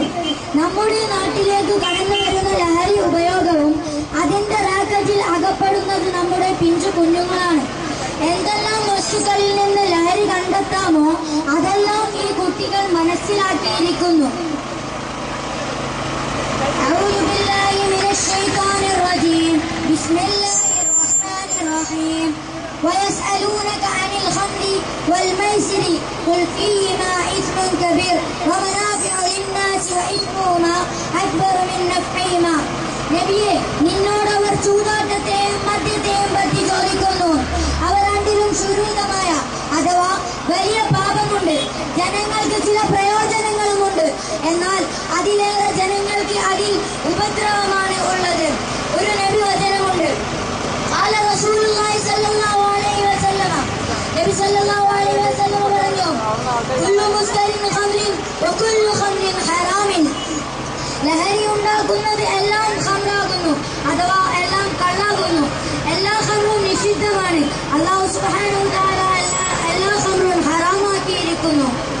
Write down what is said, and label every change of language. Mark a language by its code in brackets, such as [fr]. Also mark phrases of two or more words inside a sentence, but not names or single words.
[ml] നമ്മുടെ നാട്ടിലേക്ക് കടന്നു വരുന്ന ലഹരി ഉപയോഗവും അതിന്റെ റാക്കറ്റിൽ അകപ്പെടുന്നത് നമ്മുടെ പിഞ്ചു കുഞ്ഞുങ്ങളാണ്. എന്തെല്ലാം വസ്തുക്കളിൽ നിന്ന് ലഹരി കണ്ടെത്താമോ അതെല്ലാം ഈ കുട്ടികൾ മനസ്സിലാക്കിയിരിക്കുന്നു. [ar] أعوذ بالله من الشيطان الرجيم. بسم الله الرحمن الرحيم. ويسألونك عن الخمر والميسر قل فيهما إثم كبير ومنافع للناس وإثمهما أكبر من نفعهما. [ml] നബിയെ, നിന്നോട് അവർ ചൂതാട്ടത്തെയും മദ്യത്തെയും പറ്റി ചോദിക്കുന്നു. അവ രണ്ടിലും ശുരൂതമായ അഥവാ വലിയ പാപമുണ്ട്. ജനങ്ങൾക്ക് ചില പ്രയോജനങ്ങളുമുണ്ട്, എന്നാൽ അതിലേറെ ജനങ്ങൾക്ക് അതിൽ ഉപദ്രവമാണ് ഉള്ളത്. ഒരു നബി വചനമുണ്ട്. [ar] قال رسول الله صلى الله عليه وسلم, [ml] നബി [ar] صلى الله عليه وسلم [ml] പറഞ്ഞു, [ar] كل مسكر خمر وكل خمر حرام. [ml] ലഹരി ഉണ്ടാക്കുന്നത് എല്ലാം ഖംറാകുന്നു, അഥവാ എല്ലാം കള്ളാകുന്നു. എല്ലാ ഖംറും നിഷിദ്ധമാണ്. അല്ലാഹു [ar] سبحانه وتعالى [ml] എല്ലാ ഖംറും ഹറാമാക്കിയിരിക്കുന്നു.